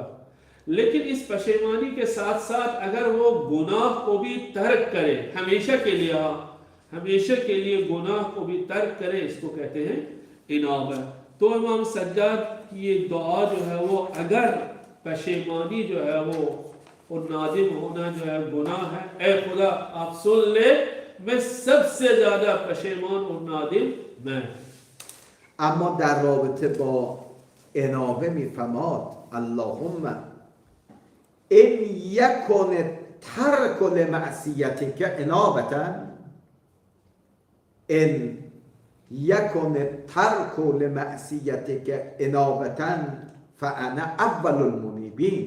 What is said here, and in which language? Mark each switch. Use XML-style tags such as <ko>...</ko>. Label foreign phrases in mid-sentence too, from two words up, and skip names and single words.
<ur>لیکن اس پشیمانی کے ساتھ ساتھ اگر وہ گناہ کو بھی ترک کرے، ہمیشہ کے لیے گناہ کو بھی ترک کرے، اس کو کہتے ہیں انابہ. تو امام سجاد کی یہ دعا جو ہے وہ اگر پشیمانی جو ہے وہ اور نادم ہونا جو ہے گناہ ہے، اے خدا آپ سن لے، میں سب سے زیادہ پشیمان اور نادم میں.</ur> <fa>اما در رابطه با انابه میفرماد</fa> <ar>اللهم ان یکن ترک لمعصیتک انابة، ان یکن ترک لمعصیتک انابة فانا اول المنیبین.</ar>